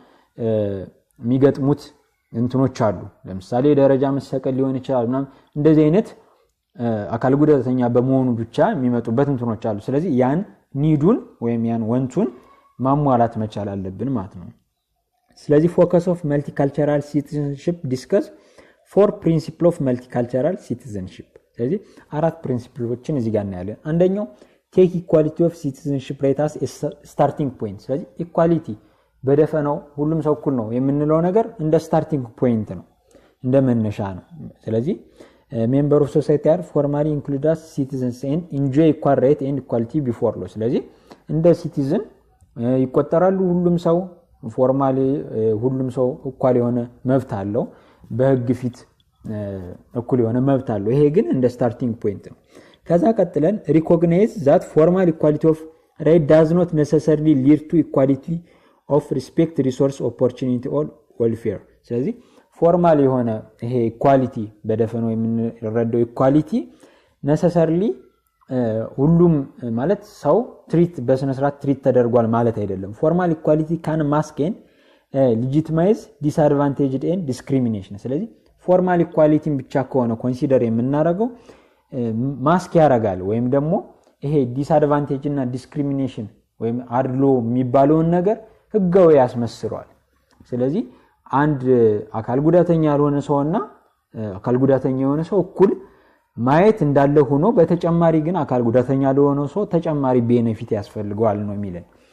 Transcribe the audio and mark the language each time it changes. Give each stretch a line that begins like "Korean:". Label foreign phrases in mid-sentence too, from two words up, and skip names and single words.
Amharic: የሚገጥሙት እንትኖች አሉ ለምሳሌ ደረጃ መሰቀል ሊሆን ይችላል ምናምን እንደዚህ አይነት አካል ጉዳተኛ በመሆኑ ብቻ የሚመጡበት እንትኖች አሉ ስለዚህ ያን ኒዱን ወይም ያን ወንቱን ማሟላት መቻል አለብን ማለት ነው ስለዚህ
English: focus of multicultural citizenship discuss four principle of multicultural citizenship
Amharic: ስለዚህ አራት ፕሪንሲፕሎችን እዚህ ጋር እናያለን አንደኛው
English: take equality of citizenship right as a starting point
Amharic: ስለዚህ equality በደፈናው ሁሉም ሰው እኩል ነው የምንለው ነገር እንደ
English: starting point
Amharic: ነው እንደ መነሻ ነው ስለዚህ
English: member of society are formally included as citizens and enjoy equal right and equality before law
Amharic: ስለዚህ እንደ citizen ይቆጠራሉ ሁሉም ሰው ፎርማሊ ሁሉም ሰው እኩል የሆነ መብት አለው በህግ ፊት እኩል የሆነ መብት አለው ይሄ ግን እንደ
English: starting point
Amharic: ነው ከዛ ቀጥለን
English: recognize that formal equality of right does not necessarily lead to equality of respect resource opportunity or welfare
Amharic: ስለዚህ ፎርማል የሆነ ይሄ ኢኳሊቲ በደፈነው የምንረዳው
English: equality necessarily
Amharic: ሁሉም ማለት ሰው ትሪት በስነ ስርዓት ትሪት ተደርጓል ማለት አይደለም
English: formal equality can mask and legitimize disadvantaged and discrimination
Amharic: ስለዚህ
English: formal equality
Amharic: ብቻ ከሆነ ኮንሲደር የምናደርገው ማስክ ያረጋል ወይም ደግሞ ይሄ ዲስአድቫንቴጅ እና ዲስክሪሚኔሽን ወይም አድሎ የሚባለውን ነገር ህጋዊ ያስመስሏል ስለዚህ አንድ አካል ጉዳተኛ ያልሆነ ሰውና አካል ጉዳተኛ የሆነ ሰው እኩል ማየት እንዳለ ሆኖ በተጨማሪ ግን አካል ጉዳተኛ ለሆነ ሰው ተጨማሪ ቤኔፊት ያስፈልጋል ነው የሚለን